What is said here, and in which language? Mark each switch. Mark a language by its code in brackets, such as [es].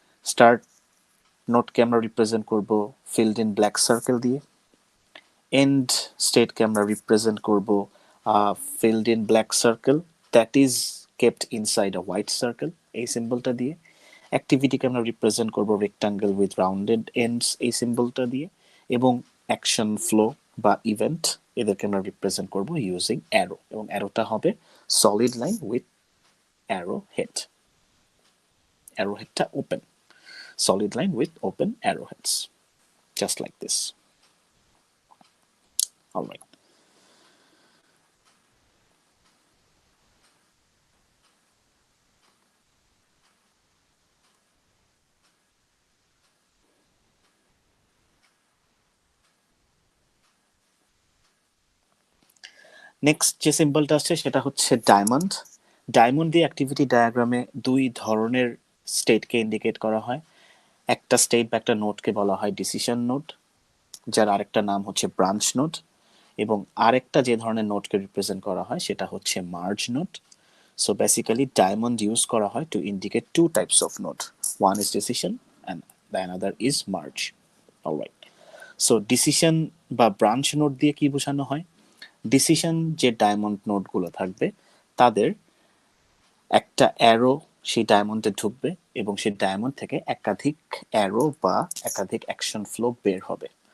[bn] Start নোটকে আমরা represent করব [en] filled in black circle দিয়ে, and স্টেটকে আমরা রিপ্রেজেন্ট করব filled in black circle that is kept inside a white circle, [bn] এই সিম্বলটা দিয়ে। অ্যাক্টিভিটিকে আমরা রিপ্রেজেন্ট করব রেক্টাঙ্গেল উইথ রাউন্ডেড এন্ডস, এই সিম্বলটা দিয়ে। এবং অ্যাকশন ফ্লো বা ইভেন্ট, এদেরকে আমরা রিপ্রেজেন্ট করব ইউজিং অ্যারো, এবং অ্যারোটা হবে [en] Solid line with arrow head. [bn] Arrow হেডটা open, [en] solid line with open arrowheads, just like this. All right. [bn] Next যে সিম্বলটা আসছে সেটা হচ্ছে ডায়মন্ড। ডায়মন্ড দিয়ে অ্যাক্টিভিটি ডায়াগ্রামে দুই ধরনের স্টেটকে ইন্ডিকেট করা হয়। একটা স্টেট বা একটা নোটকে বলা হয় ডিসিশন নোট, যার আরেকটা নাম হচ্ছে ব্রাঞ্চ নোট, এবং আরেকটা যে ধরনের নোটকে রিপ্রেজেন্ট করা হয় সেটা হচ্ছে merge note. [en] So basically diamond use [bn] করা হয় [en] to indicate two types of node. One is decision and the another is merge. Alright. [bn] So decision বা branch node দিয়ে কি বোঝানো হয়? ডিসিশন যে ডায়মন্ড নোটগুলো থাকবে তাদের একটা অ্যারো সেই ডায়মন্ডে ঢুকবে, এবং সেই ডায়মন্ড থেকে একাধিক অ্যারো বা একাধিক অ্যাকশন ফ্লো বের হবে।